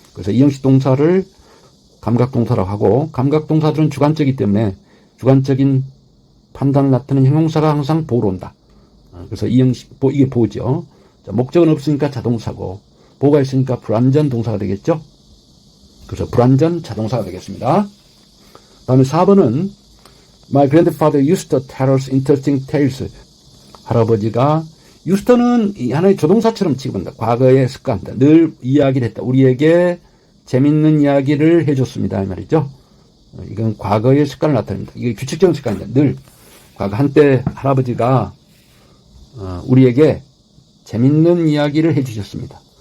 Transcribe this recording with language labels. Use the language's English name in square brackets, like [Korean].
[Korean] 그래서 이 형식 동사를 감각동사라고 하고, 감각동사들은 주관적이기 때문에 주관적인 판단을 나타내는 형용사가 항상 보로 온다. 그래서 이 형식, 이게 보죠. 자, 목적은 없으니까 자동사고, 보가 있으니까 불완전 동사가 되겠죠. 그래서 불완전 자동사가 되겠습니다. 다음에 4번은 [English] My grandfather used to tell us interesting tales. [Korean] 할아버지가, used는 하나의 조동사처럼 취급한다. 과거의 습관이다. 늘 이야기를 했다. 우리에게 재밌는 이야기를 해줬습니다. 이 말이죠. 이건 과거의 습관을 나타냅니다. 이게 규칙적인 습관입니다. 늘. 과거 한때 할아버지가 우리에게 재밌는 이야기를 해주셨습니다.